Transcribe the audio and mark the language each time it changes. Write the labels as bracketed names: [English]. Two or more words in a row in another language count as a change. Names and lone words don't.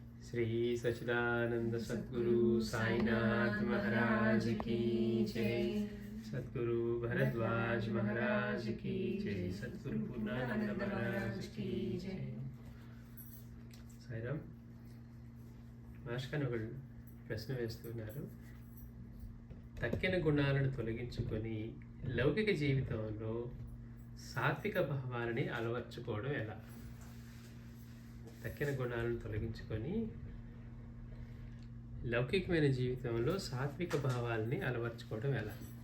[Hindi] श्री सच्चिदानंद सद्गुरु साईनाथ महाराज की जय। सद्गुरु भरद्वाज महाराज की जय। सद्गुरु पूर्णानंद महाराज की जय। [Telugu] సాయిరామ్ మాస్కన్ ఒకళ్ళు ప్రశ్న వేస్తున్నారు. తక్కిన గుణాలను తొలగించుకొని లౌకిక జీవితంలో సాత్విక భావాలని అలవర్చుకోవడం ఎలా? తక్కిన గుణాలను తొలగించుకొని లౌకికమైన జీవితంలో సాత్విక భావాలని అలవర్చుకోవడం ఎలా?